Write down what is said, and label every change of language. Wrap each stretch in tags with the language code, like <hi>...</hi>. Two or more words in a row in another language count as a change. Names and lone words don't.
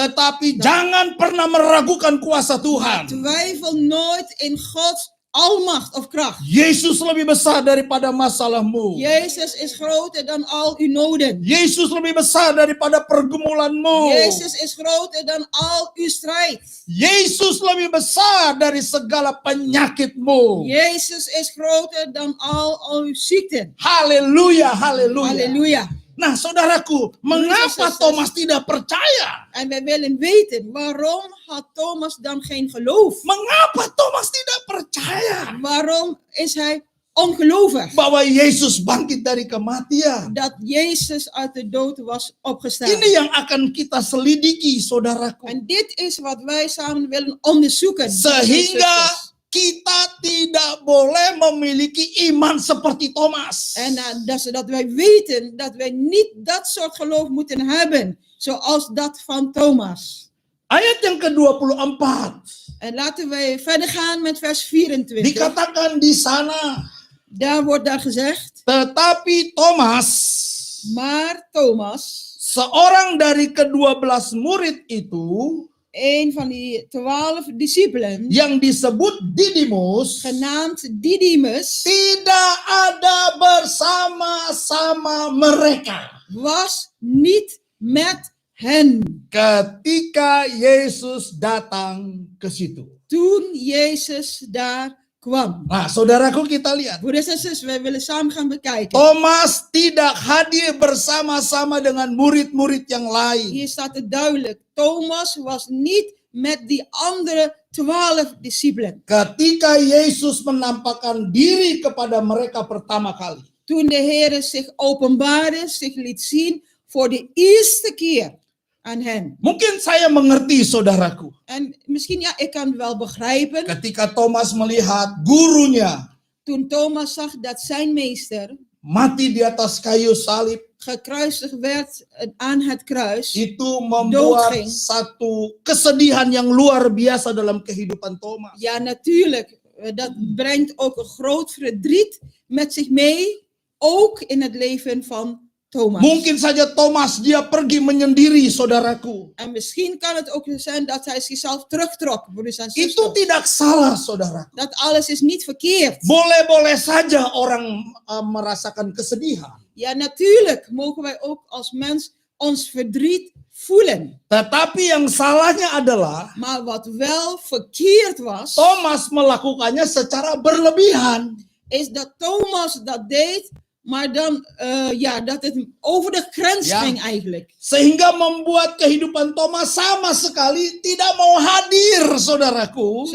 <id>tetapi jangan pernah meragukan kuasa Tuhan.</id> <nl>Twijfel nooit in Gods almacht of kracht.</nl> <id>Yesus lebih besar daripada masalahmu.</id> <nl>Jezus is groter dan al uw noden.</nl> <id>Yesus lebih besar daripada pergumulanmu.</id> <nl>Jezus is groter dan al uw strijd.</nl> <id>Yesus lebih besar dari segala penyakitmu.</id> <nl>Jezus is groter dan al uw ziekten.</nl> <id>Haleluya, haleluya.</id> <nl>Halleluja.</nl> <id>Nah, saudaraku, mengapa Thomas tidak percaya?</id> <nl>En wij willen weten, waarom had Thomas dan geen geloof?</nl> <id>Mengapa Thomas tidak percaya</id> <nl>Waarom is hij ongelovig?</nl> <id>bahwa Yesus bangkit dari kematian?</id> <nl>Dat Jezus uit de dood was opgestaan.</nl> <id>Ini yang akan kita selidiki, saudaraku.</id> <nl>En dit is wat wij samen willen onderzoeken.</nl> <id>Sehingga kita tidak boleh memiliki iman seperti Thomas.</id> <nl>En zodat wij weten dat wij niet dat soort geloof moeten hebben. Zoals dat van Thomas.</nl> <id>Ayat yang ke-24</id> <nl>En laten wij verder gaan met vers 24.</nl> <id>dikatakan di sana,</id> <nl>Daar wordt daar gezegd.</nl> <id>tetapi Thomas,</id> <nl>Maar Thomas,</nl> <id>seorang dari ke-12 murid itu,</id> <nl>een van die 12 discipelen,</nl> <id>yang disebut Didimus,</id> <nl>genaamd Didymus,</nl> <id>tidak ada bersama-sama mereka</id> <nl>was niet met hen.</nl> <id>ketika Yesus datang ke situ.</id> <nl>Toen Jezus daar kwam.</nl> <id>Nah, saudaraku, kita lihat.</id> <nl>Broeders en zusters, wij willen samen gaan bekijken.</nl> <id>Thomas tidak hadir bersama-sama dengan murid-murid yang lain.</id> <nl>Hier staat het duidelijk. Thomas was niet met die andere 12 discipelen.</nl> <id>Ketika Yesus menampakkan diri kepada mereka pertama kali.</id> <nl>Toen de Heer zich openbaarde, zich liet zien voor de eerste keer aan hen.</nl> <id>Mungkin saya mengerti, saudaraku.</id> <nl>En misschien, ja, ik kan het wel begrijpen.</nl> <id>Ketika Thomas melihat gurunya</id> <nl>Toen Thomas zag dat zijn meester</nl> <id>mati di atas kayu salib,</id> <nl>gekruisigd werd aan het kruis.</nl> <id>itu membuat</id> <nl>Doodging.</nl> <id>satu kesedihan yang luar biasa dalam kehidupan Thomas.</id> <nl>Ja, natuurlijk. Dat brengt ook een groot verdriet met zich mee. Ook in het leven van Thomas.</nl> <id>Mungkin saja Thomas dia pergi menyendiri, saudaraku.</id> <nl>En misschien kan het ook zijn dat hij zichzelf terugtrok. Broeders en</nl> <id>Itu</id> <nl>zusters.</nl> <id>tidak salah, saudaraku.</id> <nl>Dat alles is niet verkeerd.</nl> <id>Boleh-boleh saja orang merasakan kesedihan.</id> <nl>Ja, natuurlijk mogen wij ook als mens ons verdriet voelen.</nl> <id>Tetapi yang salahnya adalah</id> <nl>Maar wat wel verkeerd was,</nl> <id>Thomas melakukannya secara berlebihan.</id> <nl>is dat Thomas dat deed, maar dan, dat het over de grens Ja. ging eigenlijk.</nl> <id>Sehingga membuat kehidupan Thomas sama sekali tidak mau hadir, saudaraku.</id>